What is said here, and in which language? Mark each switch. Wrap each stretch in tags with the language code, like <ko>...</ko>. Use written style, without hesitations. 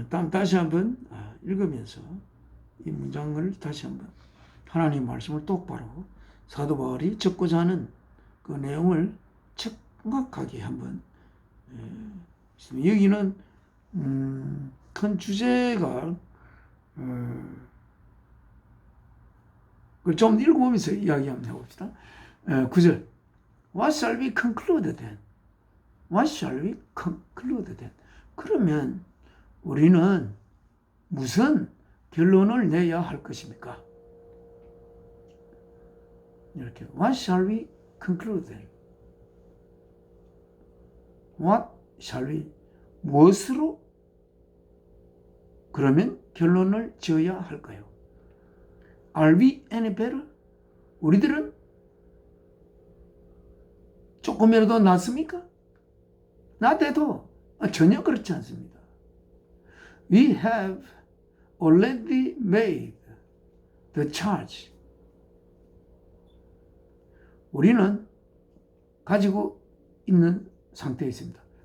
<ko>다시 한번 읽으면서 이 문장을 다시 한번 하나님 말씀을 똑바로 사도 바울이 적고자 하는 그 내용을 정확하게 한번 여기는 큰 주제가 그걸 좀 읽어보면서 이야기 한번 해봅시다.</ko> <en>9절 What shall we conclude then? What shall we conclude then?</en> <ko>그러면 우리는 무슨 결론을 내야 할 것입니까? 이렇게</ko> <en>What shall we conclude then? What shall we?</en> <ko>무엇으로 그러면 결론을 지어야 할까요?</ko> <en>Are we any better?</en> <ko>우리들은 조금이라도 낫습니까? 낫대도 전혀 그렇지 않습니다.</ko> <en>We have already made the charge.</en> <ko>우리는 가지고 있는 상태에 있습니다.</ko>